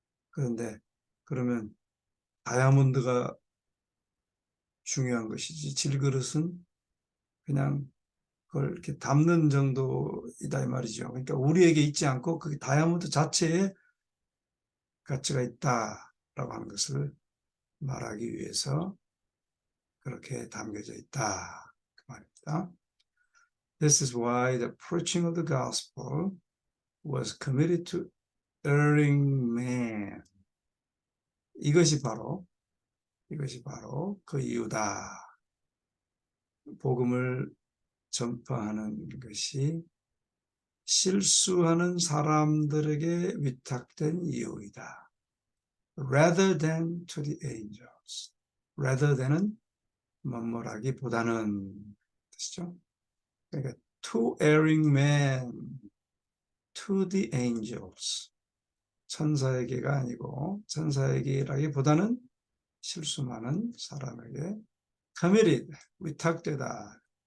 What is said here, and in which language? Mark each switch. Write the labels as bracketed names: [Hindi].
[Korean] 그런데 그러면 다이아몬드가 중요한 것이지 질그릇은 그냥 그걸 이렇게 담는 정도이다 이 말이죠. 그러니까 우리에게 있지 않고 그 다이아몬드 자체에 가치가 있다라고 하는 것을 말하기 위해서 그렇게 담겨져 있다 그 말입니다. [English] This is why the preaching of the gospel was committed to erring man. [Korean] 이것이 바로 그 이유다. 복음을 전파하는 것이 실수하는 사람들에게 위탁된 이유이다. [English] Rather than to the angels. Rather than [Korean] 은 뭐뭐라기보다는 뜻이죠. 그러니까 [English] to erring men, to the angels. [Korean] 천사에게가 아니고 천사에게라기보다는 실수 많은 사람에게 committed, 위탁되다.